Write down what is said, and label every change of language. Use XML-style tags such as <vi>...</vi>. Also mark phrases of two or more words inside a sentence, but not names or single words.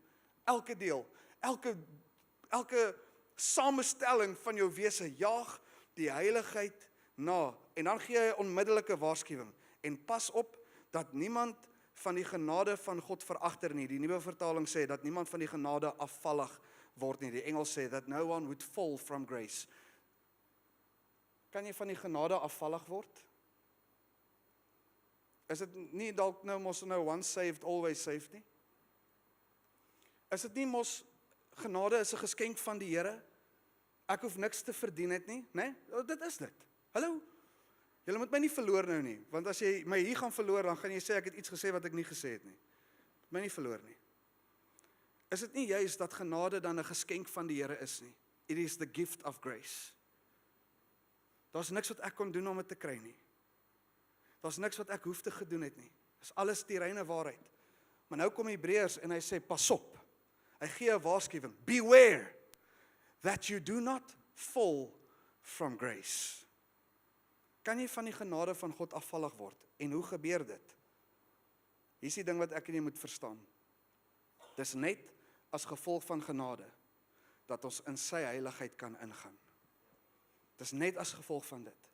<af>Elke deel, elke samestelling van jou wese, jaag die heiligheid na. En dan gee hy 'n onmiddellike waarskuwing. En pas op dat niemand van die genade van God veragter nie. Die nuwe vertaling sê dat niemand van die genade afvallig word nie. Die Engels sê</af> <en>that no one would fall from grace.</en> <af>Kan jy van die genade afvallig word? Is dit nie dalk nou mos nou</af> <en>once saved, always saved</en> <af>nie? Is dit nie mos genade is 'n geskenk van die Here? Ek hoef niks te verdien het nie, né? Dit is dit. Hallo? Julle moet my nie verloor nou nie, want as jy my hier gaan verloor, dan gaan jy sê ek het iets gesê wat ek nie gesê het nie. My nie verloor nie. Is dit nie juist dat genade dan 'n geskenk van die Here is nie?</af> <en>It is the gift of grace.</en> <af>Daar's niks wat ek kon doen om dit te kry nie. Daar's niks wat ek hoef te gedoen het nie. Dis alles die reine waarheid. Maar nou kom Hebreërs en hy sê, pas op. Hy gee 'n waarskuwing.</af> <en>Beware that you do not fall from grace.</en> <af>Kan jy van die genade van God afvallig word? En hoe gebeur dit? Hier is die ding wat ek en jy moet verstaan. Dis net as gevolg van genade dat ons in sy heiligheid kan ingaan. Dis net as gevolg van dit.</af>